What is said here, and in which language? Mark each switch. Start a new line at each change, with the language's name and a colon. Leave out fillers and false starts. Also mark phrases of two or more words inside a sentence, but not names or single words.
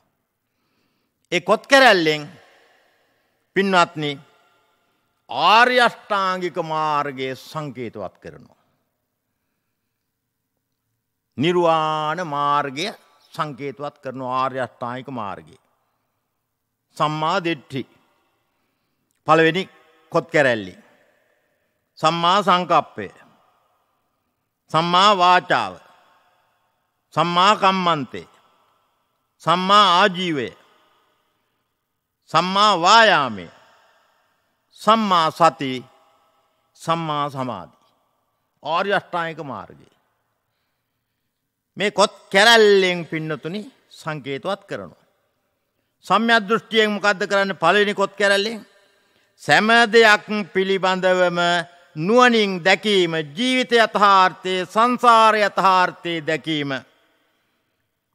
Sinhala: ඒ කොත් කැරැල්ලෙන් පින්වත්නි ආර්ය අෂ්ටාංගික මාර්ගයේ සංකේතවත් කරනවා. නිර්වාණ මාර්ගය සංකේතවත් කරන ආර්ය අෂ්ටාංගික මාර්ගය.
Pali: සම්මා දිට්ඨි
Sinhala: පළවෙනි කොත් කැරැල්ලි.
Pali: සම්මා සංකප්පය. සම්මා වාචාව. සම්මා කම්මන්තේ. සම්මා ආජීවය. සම්මා වායාමය. සම්මා සති. සම්මා සමාධි.
Sinhala: ආර්ය අෂ්ටාංගික මාර්ගය. මේ කොත් කැරැල්ලෙන් පින්නතුනි සංකේතවත් කරනවා. සම්‍යක් දෘෂ්ටියෙන් මොකද්ද කරන්නේ? පළවෙනි කොත් කැරැල්ලෙන් සෑම දෙයක් පිළිබඳවම නුවණින් දැකීම, ජීවිත යථාර්ථයේ, සංසාර යථාර්ථයේ දැකීම.